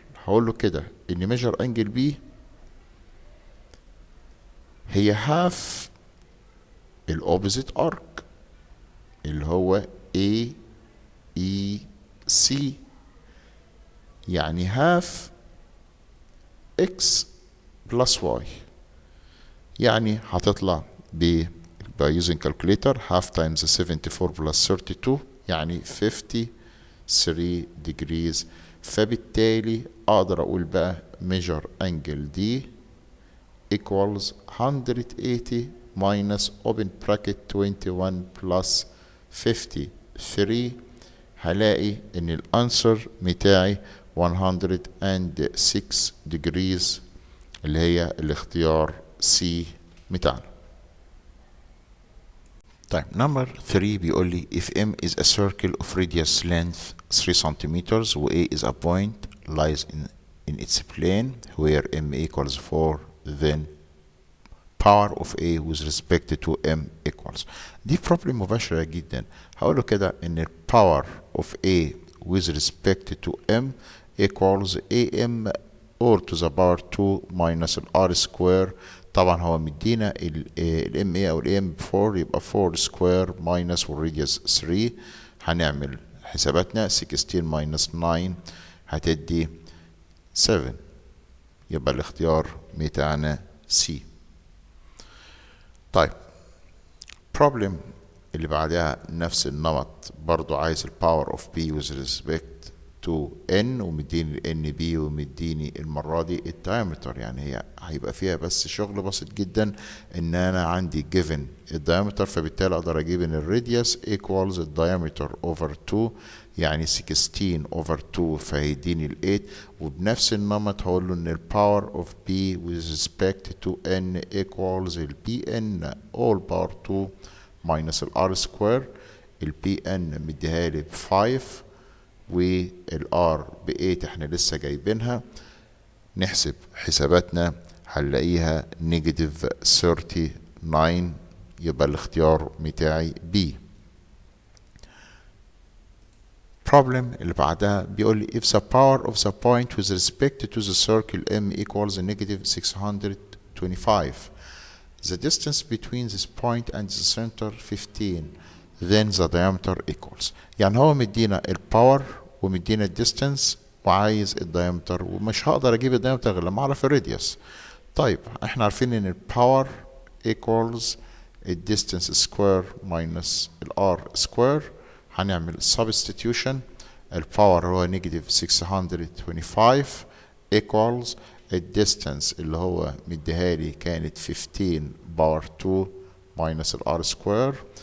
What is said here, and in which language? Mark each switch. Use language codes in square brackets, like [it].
[ar] هقول له كده ان ميجر انجل B هي هاف الاوبوزيت ارك اللي هو A E C، يعني هاف x plus y. يعني هتطلع [en] by using calculator half times 74 plus 32 يعني 53 degrees. [ar] فبالتالي اقدر اقول بقى [en] measure angle D equals 180 minus open bracket 21 plus 53. [ar] هلاقي ان الانسر بتاعي 106 degrees اللي هي الاختيار C بتاعنا. طيب [en] number 3 [ar] بيقول لي [en] if M is a circle of radius length 3 centimeters و A is a point lies in its plane where M equals 4 then power of A with respect to M equals. [ar] دي problem مباشرة جدا. هقول له كده ان [en] power of A with respect to M equals AM or to the power 2 minus R square. [ar] طبعا هو مدينا ال MA او ال AM 4 يبقى 4 square minus والراديوس 3. هنعمل حساباتنا 16 minus 9 هتدي 7. يبقى الاختيار بتاعنا C. طيب problem اللي بعدها نفس النمط برضو عايز ال [en] power of B with respect to N [ar] ومديني ال NB ومديني المرة دي الدايمتر. يعني هي هيبقى فيها بس شغل بسيط جدا ان انا عندي given الدايمتر، فبالتالي اقدر اجيب ان الراديوس equals الدايمتر over 2 يعني 16 over 2 فهيديني ال 8. وبنفس النمط هقول له ان ال [en] power of B with respect to N equals ال BN all power 2 minus ال R square. [ar] ال BN مديها لي ب 5 والR ب 8 احنا لسه جايبينها. نحسب حساباتنا هنلاقيها نيجاتيف 39 يبقى الاختيار بتاعي B. [en] problem [ar] اللي بعدها بيقول لي [en] if the power of the point with respect to the circle M equals negative 625 the distance between this point and the center 15 then the diameter equals. [ar] يعني هو مدينا الباور ومدينا الديستانس وعايز الدايمتر، ومش هقدر اجيب الدايمتر غير لما اعرف الراديوس. طيب احنا عارفين ان الباور equals الديستنس سكوير ماينس الار سكوير. هنعمل substitution. الباور هو نيجاتيف 625 equals الديستنس اللي هو مديهالي كانت 15 باور 2 ماينس الار سكوير.